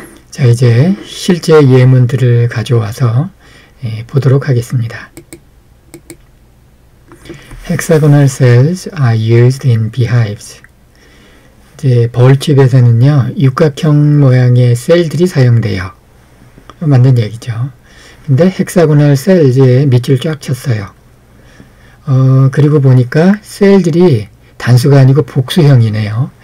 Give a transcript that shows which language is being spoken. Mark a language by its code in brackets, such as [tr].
[ko] 자, 이제 실제 예문들을 가져와서 보도록 하겠습니다. [en] Hexagonal cells are used in beehives. [ko] 이제 벌집에서는요, 육각형 모양의 셀들이 사용돼요. 맞는 얘기죠. 근데 헥사고널 셀즈에 밑줄 쫙 쳤어요. 그리고 보니까 셀들이 단수가 아니고 복수형이네요.